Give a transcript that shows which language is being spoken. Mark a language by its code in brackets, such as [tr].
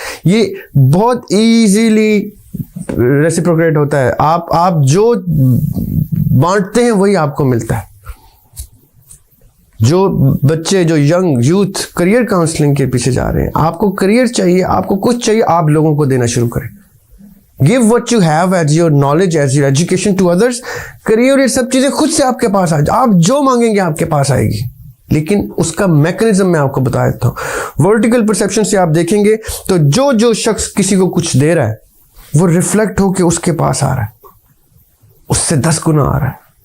[ur] یہ بہت easily reciprocate ہوتا ہے. آپ جو بانٹتے ہیں وہی آپ کو ملتا ہے. جو بچے, جو ینگ یوتھ کریئر کاؤنسلنگ کے پیچھے جا رہے ہیں, آپ کو کریئر چاہیے, آپ کو کچھ چاہیے, آپ لوگوں کو دینا شروع کریں. [en] Give what you have as your knowledge, as your education to others. [ur] کریے, اور یہ سب چیزیں خود سے آپ کے پاس آ جائیں. آپ جو مانگیں گے آپ کے پاس آئے گی, لیکن اس کا میکنزم میں آپ کو بتا دیتا ہوں. ورٹیکل پرسیپشن سے آپ دیکھیں گے تو جو شخص کسی کو کچھ دے رہا ہے وہ ریفلیکٹ ہو کے اس کے پاس آ رہا ہے, اس سے 10 گنا آ رہا ہے.